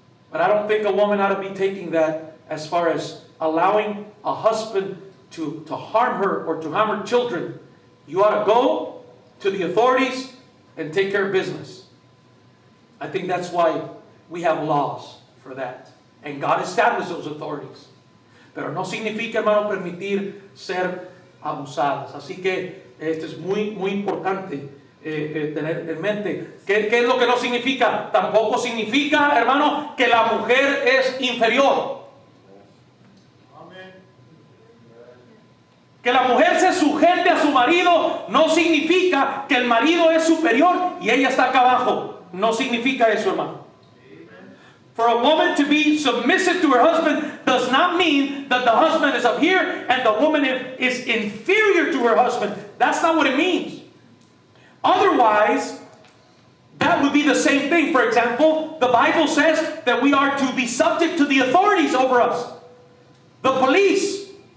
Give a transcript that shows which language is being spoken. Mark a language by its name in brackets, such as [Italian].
[English] But I don't think a woman ought to be taking that as far as allowing a husband to harm her or to harm her children. You ought to go to the authorities and take care of business. I think that's why we have laws for that. And God established those authorities. [Spanish] Pero no significa, hermano, permitir ser abusadas. Así que esto es muy, muy importante tener en mente. ¿Qué es lo que no significa? Tampoco significa, hermano, que la mujer es inferior. Que la mujer se sujete a su marido no significa que el marido es superior y ella está acá abajo. No significa eso, hermano. [English] For a woman to be submissive to her husband does not mean that the husband is up here and the woman is inferior to her husband. That's not what it means. Otherwise, that would be the same thing. For example, the Bible says that we are to be subject to the authorities over us. The police.